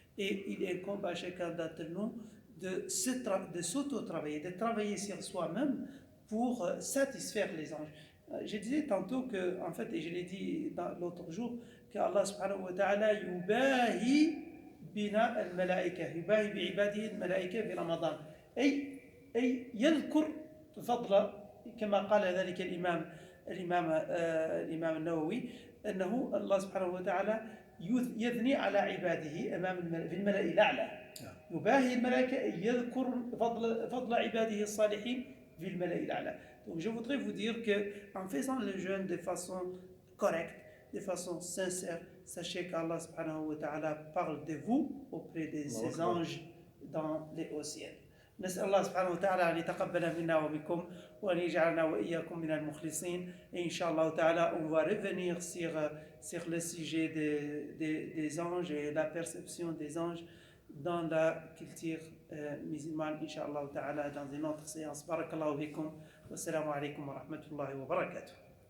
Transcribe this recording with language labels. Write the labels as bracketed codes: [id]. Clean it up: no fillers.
[fr] Et il incombe à chacun d'entre nous de s'auto-travailler, de travailler sur soi-même pour satisfaire les anges. Je disais tantôt que, en fait, et je l'ai dit l'autre jour, qu'Allah subhanahu wa ta'ala yubahi bina al-malaika, yubahi bi'ibadihi al-malaika fi Ramadan. [ar] أي يذكر فضل كما قال ذلك الإمام النووي أنه الله سبحانه وتعالى يثني على عباده في الملأ الأعلى يباهي الملائكة يذكر فضل عباده الصالحين في الملأ الأعلى. [fr] Donc je voudrais vous dire qu'en faisant le jeûne de façon correcte, de façon sincère, sachez qu'Allah subhanahu wa ta'ala parle de vous auprès de ses anges dans les hauts ciels. [ar] نسأل الله سبحانه وتعالى أن يتقبل منا ومنكم وأن يجعلنا وإياكم من المخلصين. [fr] Et Inch'Allah ta'ala, on va revenir sur le sujet des anges et la perception des anges dans la culture musulmane, Inch'Allah ta'ala, dans une autre séance. Barakallahu bikum. Wassalamu alaikum wa rahmatullahi wa barakatuh.